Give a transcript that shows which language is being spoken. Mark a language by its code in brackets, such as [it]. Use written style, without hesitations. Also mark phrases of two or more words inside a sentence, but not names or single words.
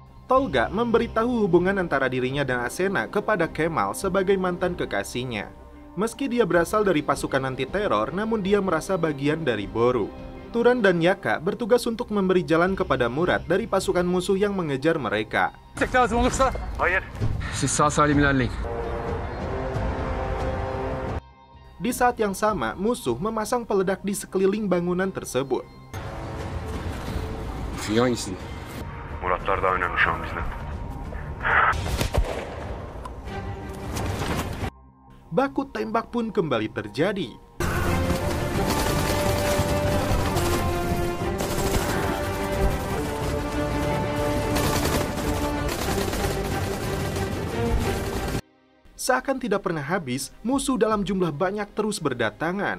[id] Tolga memberitahu hubungan antara dirinya dan Asena kepada Kemal sebagai mantan kekasihnya. Meski dia berasal dari pasukan anti-teror, namun dia merasa bagian dari Boru. Turan dan Yaka bertugas untuk memberi jalan kepada Murat dari pasukan musuh yang mengejar mereka. [tr] Lazım olursa. Hayır. Siz sağ salim ilerleyin. [id] Di saat yang sama, musuh memasang peledak di sekeliling bangunan tersebut. [tr] Hangisi? Muratlar daha önemli şu an bizden. [id] Baku tembak pun kembali terjadi. Seakan tidak pernah habis, musuh dalam jumlah banyak terus berdatangan.